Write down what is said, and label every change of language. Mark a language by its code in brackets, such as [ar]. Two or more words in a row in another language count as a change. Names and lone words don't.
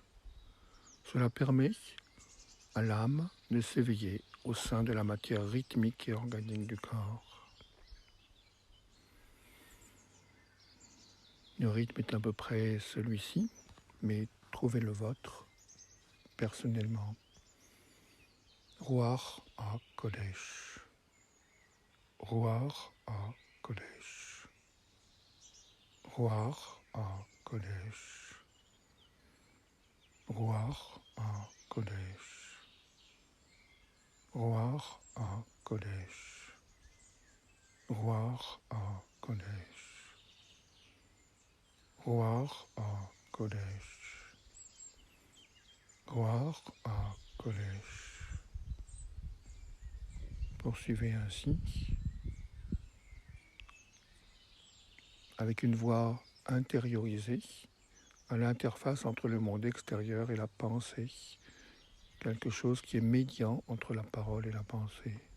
[fr] Cela permet à l'âme de s'éveiller au sein de la matière rythmique et organique du corps. Le rythme est à peu près celui-ci, mais trouvez le vôtre personnellement. [he] רוח הקודש. רוח הקודש. רוח הקודש. רוח הקודש. רוח הקודש. רוח הקודש. רוח הקודש. רוח הקודש. [fr] Poursuivez ainsi, avec une voix intériorisée, à l'interface entre le monde extérieur et la pensée, quelque chose qui est médian entre la parole et la pensée.